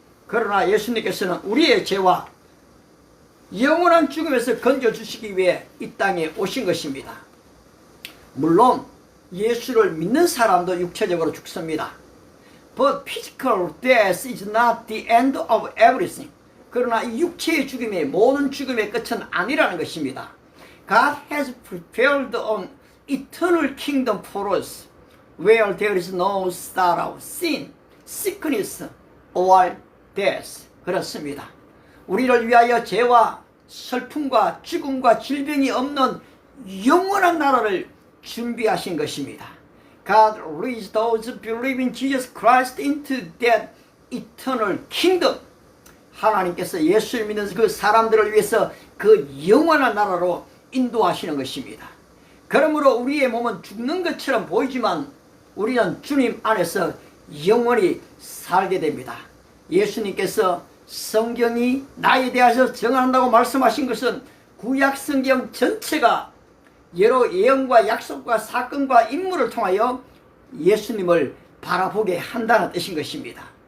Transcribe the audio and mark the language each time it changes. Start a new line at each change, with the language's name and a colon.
Korean: 그러나 예수님께서는 우리의 죄와 영원한 죽음에서 건져주시기 위해 이 땅에 오신 것입니다. 물론 예수를 믿는 사람도 육체적으로 죽습니다.
English: But physical death is not the end of everything.
Korean: 그러나 이 육체의 죽음이 모든 죽음의 끝은 아니라는 것입니다.
English: God has prepared an eternal kingdom for us, where there is no sorrow, sin, sickness, or death.
Korean: 그렇습니다. 우리를 위하여 죄와 슬픔과 죽음과 질병이 없는 영원한 나라를 준비하신 것입니다.
English: God raised those who believe in Jesus Christ into that eternal kingdom.
Korean: 하나님께서 예수를 믿는 그 사람들을 위해서 그 영원한 나라로 인도하시는 것입니다. 그러므로 우리의 몸은 죽는 것처럼 보이지만 우리는 주님 안에서 영원히 살게 됩니다. 예수님께서 성경이 나에 대해서 정한다고 말씀하신 것은 구약 성경 전체가 여러 예언과 약속과 사건과 인물을 통하여 예수님을 바라보게 한다는 뜻인 것입니다.